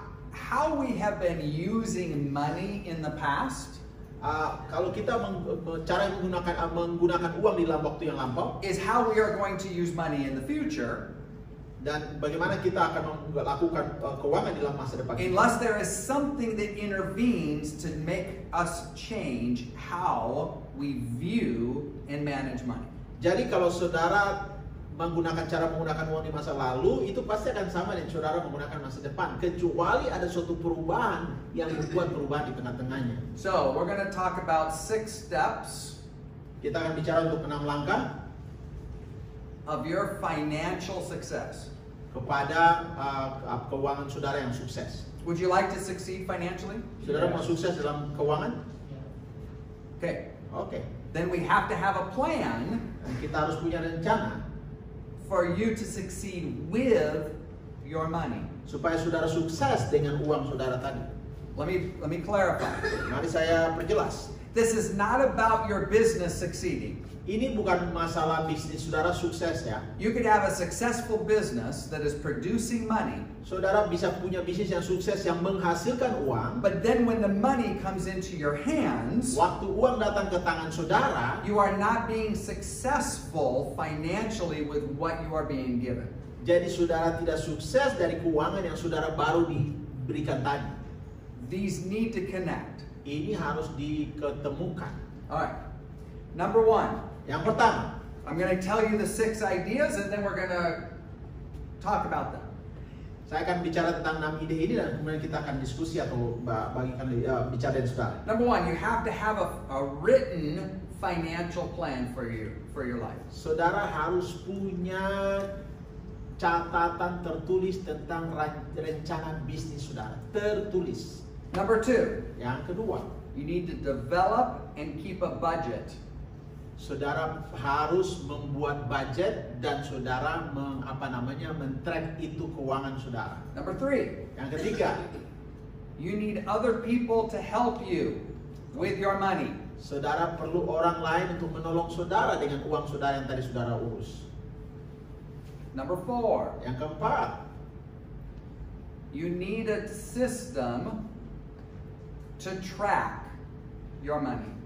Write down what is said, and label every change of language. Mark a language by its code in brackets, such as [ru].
[en] how we have been using money in the past. [id] Kalau kita cara menggunakan uang di dalam waktu yang lampau [en] is how we are going to use money in the future. [id] Dan bagaimana kita akan melakukan keuangan di dalam masa depan. [en] Unless there is something that intervenes to make us change how we view and manage money. [id] Jadi kalau saudara menggunakan uang di masa lalu, itu pasti akan sama dengan saudara menggunakan masa depan, kecuali ada suatu perubahan yang membuat perubahan di tengah-tengahnya. [en] So, we're going to talk about 6 steps. [id] Kita akan bicara untuk 6 langkah [en] of your financial success. [id] Kepada keuangan saudara yang sukses. [en] Would you like to succeed financially? [id] Saudara mau sukses dalam keuangan? [en] Okay. [id] Oke. [en] Then we have to have a plan. [id] Dan kita harus punya rencana [en] for you to succeed with your money. [id] Supaya saudara sukses dengan uang saudara tadi. [en] Let me clarify. [id] Mari saya perjelas. [en] This is not about your business succeeding. [id] Ini bukan masalah bisnis saudara sukses ya. [en] You could have a successful business that is producing money. [id] Saudara bisa punya bisnis yang sukses yang menghasilkan uang. [en] But then when the money comes into your hands, [id] waktu uang datang ke tangan saudara, [en] you are not being successful financially with what you are being given. [id] Jadi saudara tidak sukses dari keuangan yang saudara baru diberikan tadi. [en] These need to connect. [id] Ini harus diketemukan. [en] Alright. Number 1. [id] Yang pertama, [en] I'm going to tell you the 6 ideas and then we're going to talk about them. [id] Saya akan bicara tentang 6 ide ini dan kemudian kita akan diskusi atau bagikan bicara dengan saudara. [en] Number 1, you have to have a written financial plan for your life. [id] Saudara harus punya catatan tertulis tentang rencana bisnis saudara. Tertulis. [en] Number 2. [id] Yang kedua, [en] you need to develop and keep a budget. [id] Saudara harus membuat budget dan saudara men-track itu keuangan saudara. [en] Number 3. [id] Yang ketiga, [en] you need other people to help you with your money. [id] Saudara perlu orang lain untuk menolong saudara dengan uang saudara yang tadi saudara urus. [en] Number 4. [id] Yang keempat, [en] you need a system to track your money.